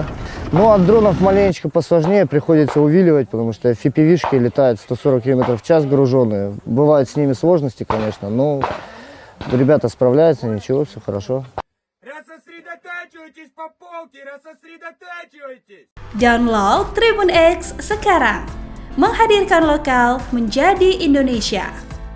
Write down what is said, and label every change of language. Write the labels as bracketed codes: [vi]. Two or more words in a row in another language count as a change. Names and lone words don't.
[ru] Ну, от дронов маленечко посложнее, приходится увиливать, потому что FPV-шки летают 140 км в час груженные. Бывают с ними сложности, конечно, но ребята справляются, ничего, все хорошо. Рассосредотачивайтесь по полке, рассосредотачивайтесь! [id] Download Tribun X sekarang, menghadirkan lokal menjadi Indonesia.